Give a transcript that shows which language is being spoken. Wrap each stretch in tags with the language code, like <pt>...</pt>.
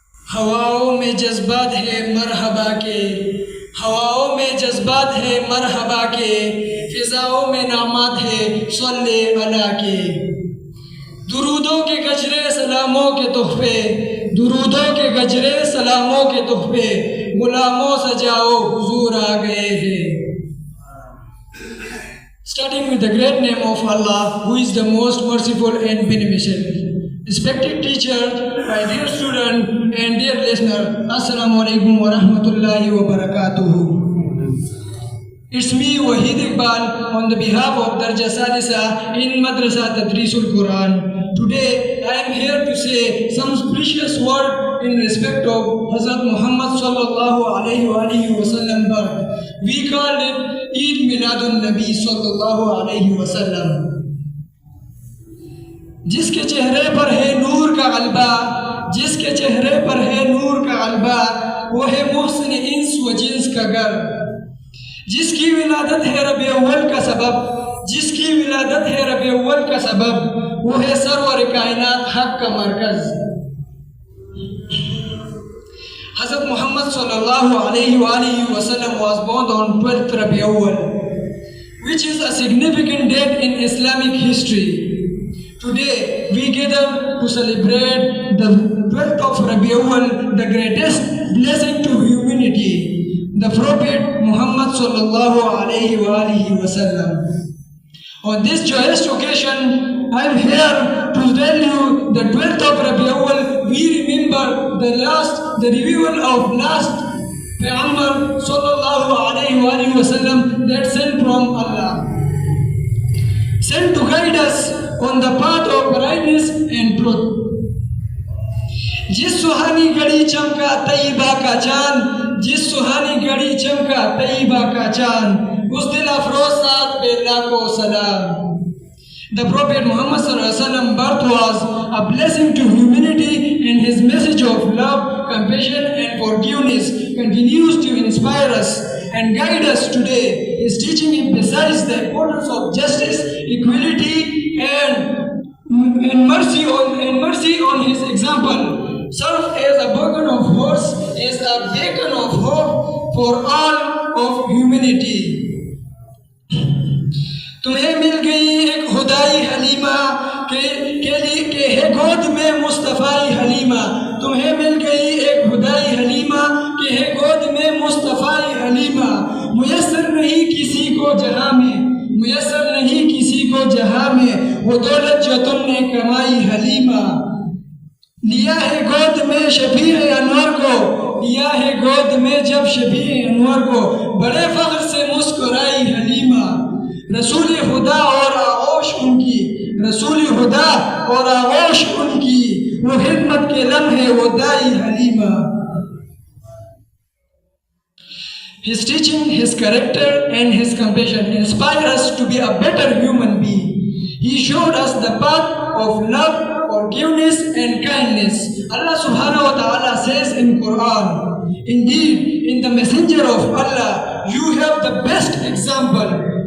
<hi>हवाओं में जज्बात है मरहबा के, हवाओं में जज्बात है मरहबा के, फिजाओं में नामात है सल्ले अला के। दुरूदों के गजरे सलामों के तोहफे, दुरूदों के गजरे सलामों के तोहफे, गुलामों सजाओ हुजूर आ गए हैं।</hi> <en>Starting with the great name of Allah, who is the most merciful and beneficent. Respected teacher, my dear student and dear listener,</en> <ar>Assalamu alaikum wa rahmatullahi wa barakatuhu.</ar> <en>It's me Wahid Iqbal on the behalf of Darja Sadisa in Madrasa Tadrisul Quran. Today I am here to say some precious word in respect of Hazrat Muhammad sallallahu alaihi wasallam birth. We call it Eid Miladun Nabi sallallahu alaihi wasallam.</en> <hi>जिसके चेहरे पर है नूर का गलबा, जिसके चेहरे पर है नूर का गलबा, वो है मोहसिन इंस व जिन्स का घर। जिसकी विलादत है रबी अव्वल का सबब, जिसकी विलादत है रबी अव्वल का सबब, वो है सरवर कायनात हक का मरकज।</hi> <en>Hazrat Muhammad sallallahu alaihi wasallam was born on 12th Rabi Awwal, which is a significant date in Islamic history. Today we gather to celebrate the 12th of Rabi Awwal, the greatest blessing to humanity, the Prophet Muhammad sallallahu alaihi wasallam. On this joyous occasion, I am here to tell you the 12th of Rabi Awwal. We remember the revival of last Payghambar sallallahu alaihi wasallam that sent from Allah, sent to guide us on the path of rightness and truth.</en> <hi>जिस सुहानी घड़ी चमका तैयबा का चांद, जिस सुहानी घड़ी चमका तैयबा का चांद, उस दिल अफरोज साथ पे लाखों सलाम.</hi> <en>The Prophet Muhammad sallallahu alaihi wasallam birth was a blessing to humanity, and his message of love, compassion and forgiveness continues to inspire us and guide us today. His teaching emphasizes the importance of justice, equality and mercy on his example. Serve as a beacon of horse, as a beacon of hope for all of humanity.</en> <hi>तुम्हें मिल गई एक खुदाई हलीमा के है गोद में मुस्तफ़ाई हलीमा, तुम्हें मिल गई एक खुदाई हलीमा के है गोद में मुस्तफ़ाई हलीमा. मुयस्सर नहीं किसी को जहां में, मुयस्सर नहीं किसी को जहां में, वो दौलत जो तुमने कमाई हलीमा. लिया है गोद में शफी अनवर को, लिया है गोद में जब शफी अनवर को, बड़े फख्र से मुस्कुराई हलीमा. रसूल खुदा और आगोश उनकी, रसूल खुदा और आगोश उनकी, वो खिदमत के लम्हे वो दाई Halima.</hi> <en>His teaching, his character and his compassion inspire us to be a better human being. He showed us the path of love, forgiveness and kindness. Allah subhanahu wa ta'ala says in Quran, indeed in the messenger of Allah you have the best example.</en>